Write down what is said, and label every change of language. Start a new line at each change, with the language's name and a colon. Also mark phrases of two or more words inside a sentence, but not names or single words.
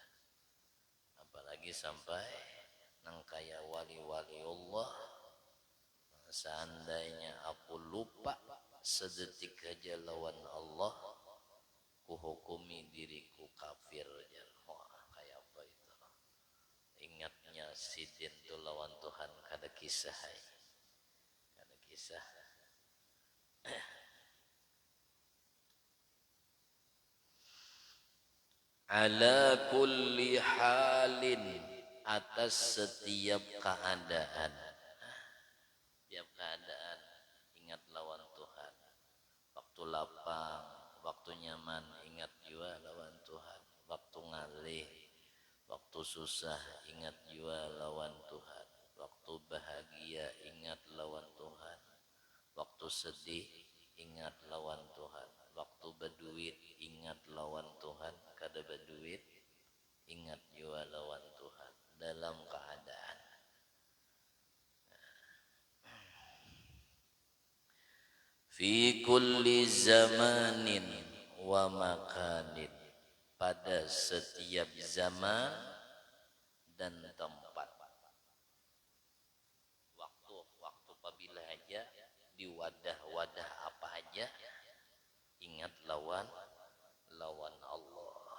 Banjar: Apalagi sampai nang kaya wali-wali Allah, seandainya aku lupa sedetik aja lawan Allah, kuhukumi diriku kafir. Wah, kayak apa itu? Ingatnya sidin tuh lawan Tuhan, kada kisah, kada kisah.
Arabic: على كل حال,
Banjar: atas setiap keadaan. Tiap keadaan ingat lawan Tuhan. Waktu lapang, waktu nyaman, ingat jua lawan Tuhan. Waktu ngalih, waktu susah, ingat jua lawan Tuhan. Waktu bahagia, ingat lawan Tuhan. Waktu sedih, ingat lawan Tuhan. Waktu berduit, ingat lawan Tuhan. Kada berduit, ingat jua lawan Tuhan. dalam keadaan.
Arabic: في كل زمان ومكان,
Banjar: pada setiap zaman dan tempat. Waktu apabila aja di wadah-wadah apa aja, ingat lawan Allah.